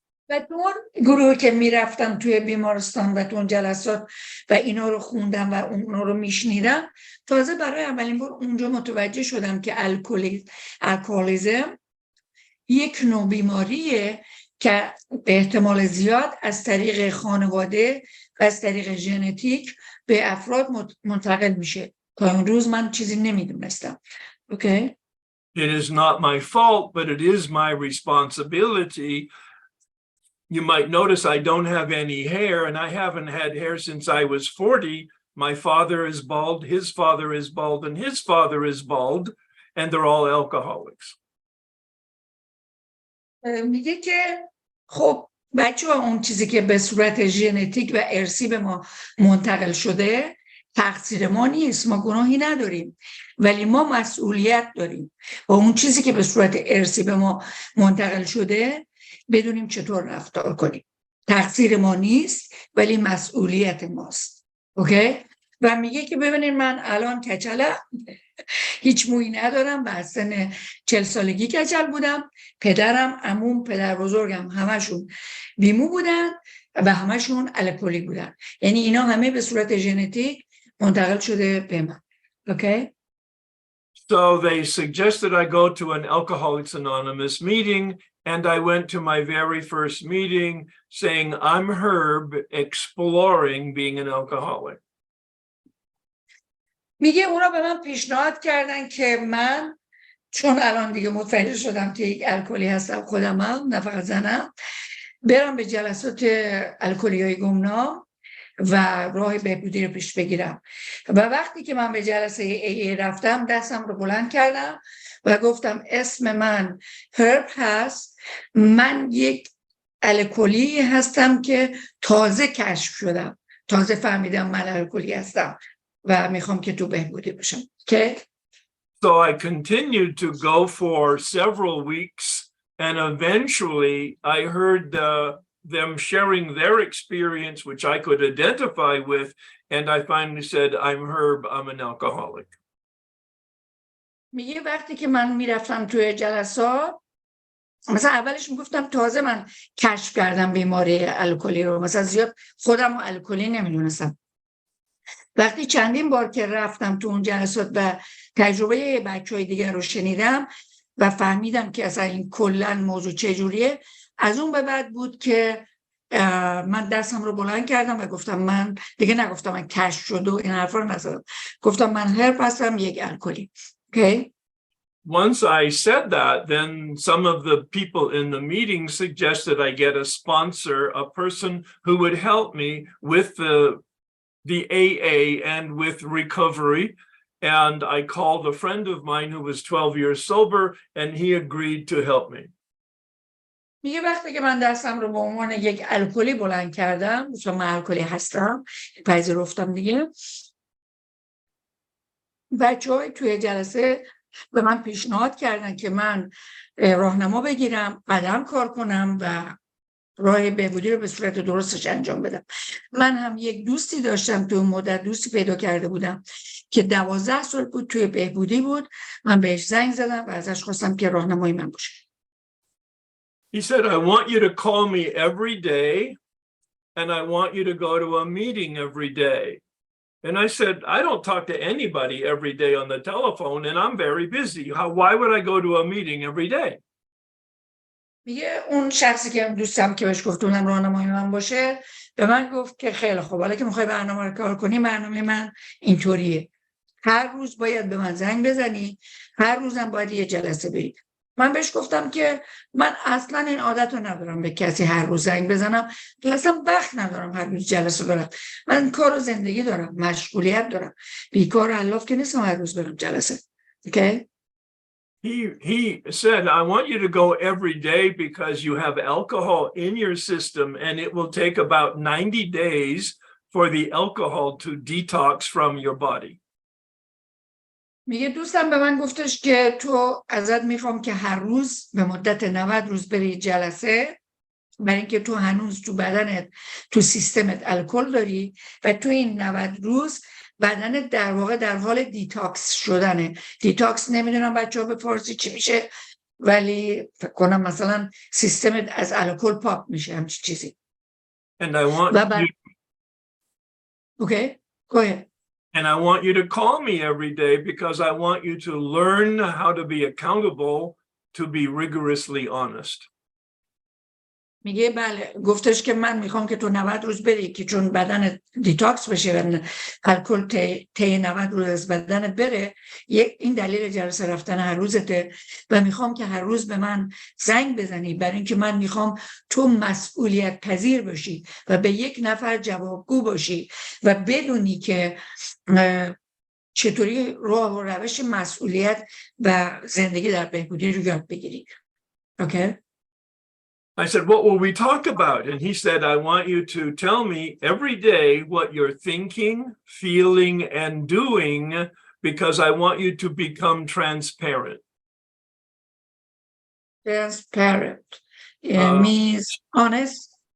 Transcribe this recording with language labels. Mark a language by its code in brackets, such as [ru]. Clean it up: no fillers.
[fa] و تو اون گروه که میرفتم توی بیمارستان و تو اون جلسات و اینا رو خوندم و اونا رو میشنیدم، تازه برای اولین بار اونجا متوجه شدم که الکلیزم یک نوع بیماریه که به احتمال زیاد از طریق خانواده و از طریق ژنتیک به افراد منتقل میشه. تا اون روز من چیزی نمیدونستم. اوکی؟ [en] It is not my fault, but it is my responsibility. You might notice I don't have any hair, and I haven't had hair since I was 40. My father is bald, his father is bald, and his father is bald, and they're all alcoholics. [fa] میگه که خب بچه‌ها اون چیزی که به صورت ژنتیک و ارثی به ما منتقل شده تقصیر ما نیست، ما گناهی نداریم، ولی ما مسئولیت داریم و اون چیزی که به صورت ارثی به ما منتقل شده بدونیم چطور رفتار کنیم. تقصیر ما نیست ولی مسئولیت ماست. اوکی؟ و میگه که ببینید من الان کچلم، هیچ مویی ندارم و از سن 40 سالگی کچل بودم. پدرم، عموم، پدر بزرگم همشون بیمو بودن و همشون الکلی بودن. یعنی اینا همه به صورت ژنتیک منتقل شده به من. اوکی؟ [en] So they suggested I go to an Alcoholics Anonymous meeting, and I went to my very first meeting saying, I'm Herb, exploring being an alcoholic. [fa] میگه اونا به من پیشنهاد کردن که من چون الان دیگه متوجه شدم که یک الکلی هستم خودمم نه فقط زنم، برم به جلسات الکلیای گمنام و راه بهبودی رو پیش بگیرم. و وقتی که من به جلسه ای رفتم دستم رو بلند کردم و گفتم اسم من هرب هست، من یک الکلی هستم که تازه کشف شدم، تازه فهمیدم من الکلی هستم و میخوام که تو بهبودی باشم. که [en] So I continued to go for several weeks, and eventually I heard them sharing their experience, which I could identify with, and I finally said, I'm Herb, I'm an alcoholic. [fa] میگه وقتی که من میرفتم توی جلسات مثلا اولش میگفتم تازه من کشف کردم بیماری الکلی رو، مثلا زیاد خودم الکلی نمیدونستم. وقتی چندین بار که رفتم تو اون جلسات و تجربه بچهای دیگر رو شنیدم و فهمیدم که اصلا این کلا موضوع چجوریه، از اون به بعد بود که من دستم رو بلند کردم و گفتم من دیگه نگفتم من کشف شد و این حرفا رو نزدم، گفتم من هرب هستم یک الکلی. [en] Okay? Once I said that, then some of the people in the meeting suggested I get a sponsor, a person who would help me with the AA and with recovery. And I called a friend of mine who was 12 years sober, and he agreed to help me. [fa] میگه وقتی که من دستم رو به عنوان یک الکلی بلند کردم، چون من الکلی هستم، پذیرفتم دیگه، بچه‌های توی جلسه به من پیشنهاد کردن که من راهنما بگیرم، قدم کار کنم و راه بهبودی رو به صورت درستش انجام بدم. من هم یک دوستی داشتم تو مدت، دوستی پیدا کرده بودم که 12 سال بود توی بهبودی بود. من بهش زنگ زدم و ازش خواستم که راهنمای من باشه. [en] He said, I want you to call me every day, and I want you to go to a meeting every day. And I said, I don't talk to anybody every day on the telephone, and I'm very busy. Why would I go to a meeting every day? [fa] میگه اون شخصی که دوستم که بهش گفتم راهنمای من باشه به من گفت که خیلی خوب، حالا که میخوای برنامه رو کار کنی، برنامه من اینطوریه. هر روز باید به من زنگ بزنی، هر روزم باید یه جلسه بری. من بهش گفتم که من اصلا این عادت رو ندارم به کسی هر روز زنگ بزنم، اصلا وقت ندارم هر روز جلسه برم. من کار و زندگی دارم، مشغولیت دارم، بیکار الاف که نیستم هر روز برم جلسه. [en] Okay? He said, I want you to go every day because you have alcohol in your system and it will take about 90 days for the alcohol to detox from your body. [fa] میگه دوستم به من گفتش که تو ازت میخوام که هر روز به مدت 90 روز بری جلسه، برای اینکه تو هنوز تو بدنت، تو سیستمت الکل داری و تو این 90 روز بدنت در واقع در حال دیتاکس شدنه. دیتاکس نمیدونم بچه‌ها به فارسی چی میشه، ولی فکر کنم مثلا سیستمت از الکل پاک میشه، همچین چیزی. [en] And I want you, Okay, go ahead. and I want you to call me every day because I want you to learn how to be accountable, to be rigorously honest. [fa] میگه بله، گفتش که من میخوام که تو 90 روز بری که چون بدنت دیتاکس بشه و الکل طی 90 روز از بدنت بره، این دلیل جلسه رفتن هر روزته و میخوام که هر روز به من زنگ بزنی، برای اینکه من میخوام تو مسئولیت پذیر باشی و به یک نفر جوابگو باشی و بدونی که چطوری راه و روش مسئولیت و زندگی در بهبودی رو یاد بگیری. اوکی؟ [en] I said, what will we talk about? And he said, I want you to tell me every day what you're thinking, feeling, and doing, because I want you to become transparent. Transparent means honest.